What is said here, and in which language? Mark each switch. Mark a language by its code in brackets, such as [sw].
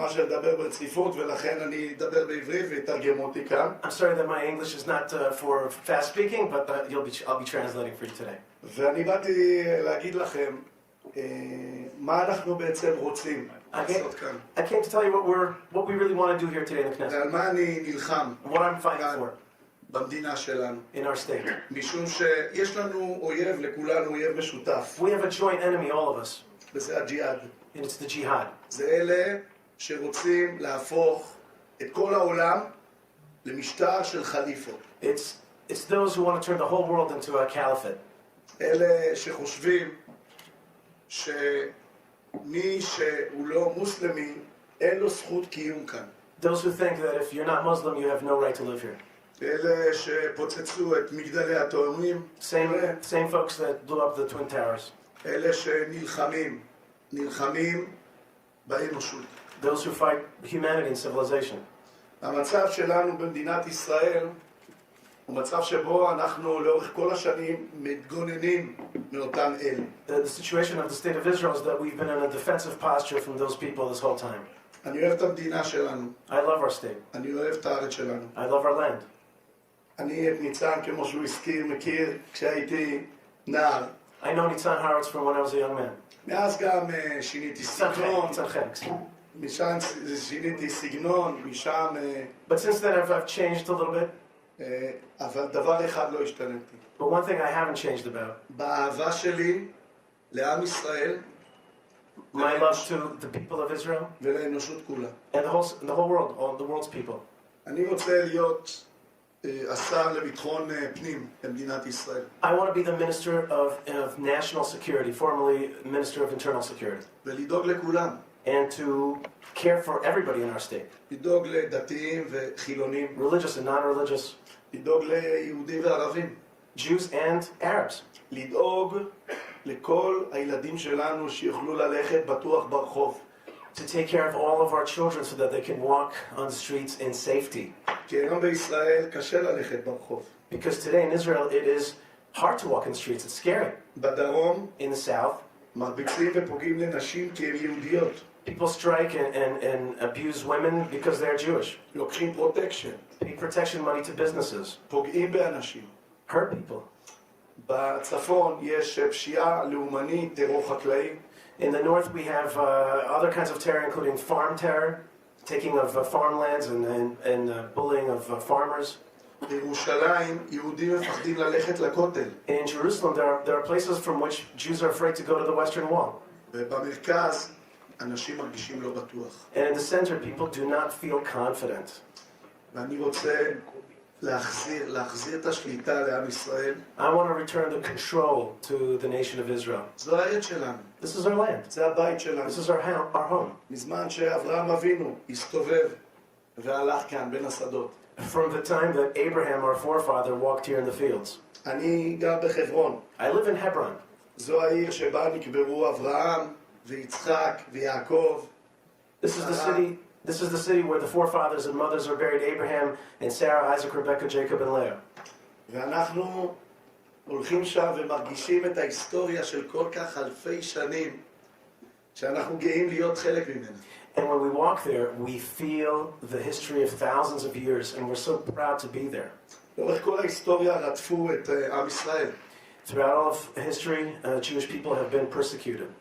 [en] I'm sorry that my English is not for fast speaking, but I'll be translating for you today. [he] לעשות כאן. [en] I came to tell you what we really want to do here today in the Knesset. [he] ועל מה אני נלחם [en] What I'm fighting [he] כאן [en] for [he] במדינה שלנו. [en] in our state. [he] משום שיש לנו אויב, לכולנו אויב משותף, [en] We have a joint enemy, all of us, [he] וזה הג'יהאד. [en] and it's the jihad. [he] זה אלה שרוצים להפוך את כל העולם למשטר של חליפות. [en] It's those who want to turn the whole world into a caliphate. [he] אלה שחושבים שמי שהוא לא מוסלמי אין לו זכות קיום כאן. [en] Those who think that if you're not Muslim, you have no right to live here. [he] אלה שפוצצו את מגדלי התאומים, [en] Same folks that blew up the Twin Towers. [he] אלה שנלחמים באנושות. [en] Those who fight humanity and civilization. [he] המצב שלנו במדינת ישראל הוא מצב שבו אנחנו לאורך כל השנים מתגוננים מאותם אלה. [en] The situation of the state of Israel is that we've been in a defensive posture from those people this whole time. [he] אני אוהב את המדינה שלנו, [en] I love our state. [he] אני אוהב את הארץ שלנו. [en] I love our land. [he] אני את ניצן, כמו שהוא הזכיר, מכיר כשהייתי נער. [en] I know Nitzan Haaretz from when I was a young man. [he] מאז גם שיניתי סגנון, [en] Nitzan. [he] משם שיניתי סגנון, משם... [en] But since then I've changed a little bit. [he] אבל דבר אחד לא השתנתי. [en] But one thing I haven't changed about. [he] באהבה שלי לעם ישראל, [en] My love to the people of Israel [he] ולאנושות כולה. [en] and the whole world, all the world's people. [he] אני רוצה להיות השר לביטחון פנים במדינת ישראל. [en] I want to be the minister of national security, formerly minister of internal security, [he] ולדאוג לכולם. [en] and to care for everybody in our state, [he] לדאוג לדתיים וחילונים. [en] religious and non-religious, [he] לדאוג ליהודים וערבים. [en] Jews and Arabs. [he] לדאוג לכל הילדים שלנו שיוכלו ללכת בטוח ברחוב. [en] To take care of all of our children so that they can walk on the streets in safety. [he] כי היום בישראל קשה ללכת ברחוב. [en] Because today in Israel it is hard to walk in the streets, it's scary. [he] בדרום [en] In the south, [he] מרביצים ופוגעים לנשים כי הן יהודיות. [en] people strike and abuse women because they're Jewish. [he] לוקחים פרוטקשן. [en] Pay protection money to businesses. [he] פוגעים באנשים. [en] Hurt people. [he] בצפון יש פשיעה לאומנית, טרור חקלאי. [en] In the north we have other kinds of terror, including farm terror, taking of farmlands and bullying of farmers. [he] בירושלים יהודים מפחדים ללכת לכותל. [en] In Jerusalem there are places from which Jews are afraid to go to the Western Wall. [he] ובמרכז אנשים מרגישים לא בטוח. [en] And in the center people do not feel confident. [he] ואני רוצה להחזיר את השליטה לעם ישראל. [en] I want to return the control to the nation of Israel. [he] זו הארץ שלנו. [en] This is our land. [he] זה הבית שלנו. [en] This is our home. [he] מזמן שאברהם אבינו הסתובב והלך כאן בין השדות. [en] From the time that Abraham, our forefather, walked here in the fields. [he] אני גר בחברון. [en] I live in Hebron. [he] זו העיר שבה נקברו אברהם ויצחק ויעקב. [en] This is the city where the forefathers and mothers are buried, Abraham and Sarah, Isaac, Rebecca, Jacob, and Leah. [he] ואנחנו הולכים שם ומרגישים את ההיסטוריה של כל כך אלפי שנים שאנחנו גאים להיות חלק ממנה. [en] And when we walk there, we feel the history of thousands of years, and we're so proud to be there. [he] לאורך כל ההיסטוריה רדפו את עם ישראל. [en] Throughout all of history, Jewish people have been persecuted.